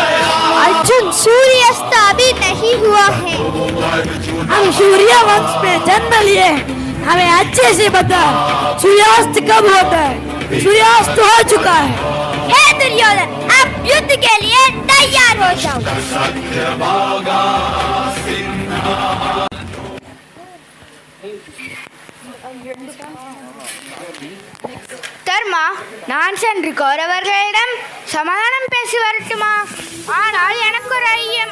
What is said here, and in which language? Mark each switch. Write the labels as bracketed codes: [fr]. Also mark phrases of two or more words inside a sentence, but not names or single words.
[hi] अर्जुन, सूर्यास्त अभी नहीं हुआ है. हम सूर्य वंश में जन्म लिए, हमें अच्छे से बता सूर्यास्त कब होता है? सूर्यास्त हो चुका है. हे दुर्योधन, अब युद्ध के लिए तैयार हो जाओ. [ta] தர்மா, நான் சென்று கௌரவர்களிடம் சமாதானம் பேசி வரட்டுமா? ஆனால் எனக்கு ஒரு ஐயம்.